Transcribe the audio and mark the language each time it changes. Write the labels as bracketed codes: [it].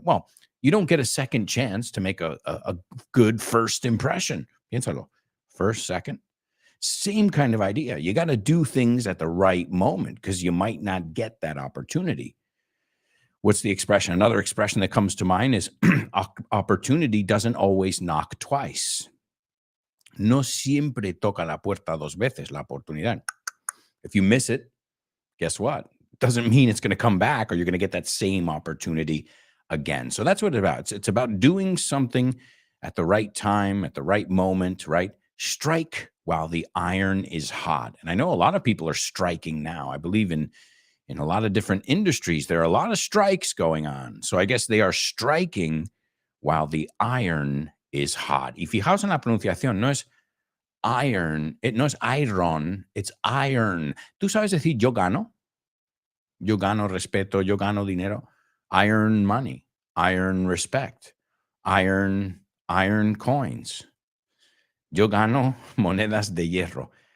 [en] Well, you don't get a second chance to make a good first impression. [es] Piénsalo. [en] First, second. Same kind of idea. You got to do things at the right moment because you might not get that opportunity. What's the expression? Another expression that comes to mind is opportunity doesn't always knock twice. [es] No siempre toca la puerta dos veces, la oportunidad. [en] If you miss it, guess what? It doesn't mean it's going to come back or you're going to get that same opportunity again. So that's what it's about. It's about doing something at the right time, at the right moment, right? Strike while the iron is hot. And I know a lot of people are striking now. I believe in a lot of different industries, there are a lot of strikes going on. So I guess they are striking while the iron is hot. [es] Y fijaos en la pronunciación, no es iron, no es iron, it's iron. ¿Tú sabes decir yo gano? Yo gano respeto, yo gano dinero. [en] I earn money, I earn respect, I earn coins. [es] Yo gano monedas de hierro.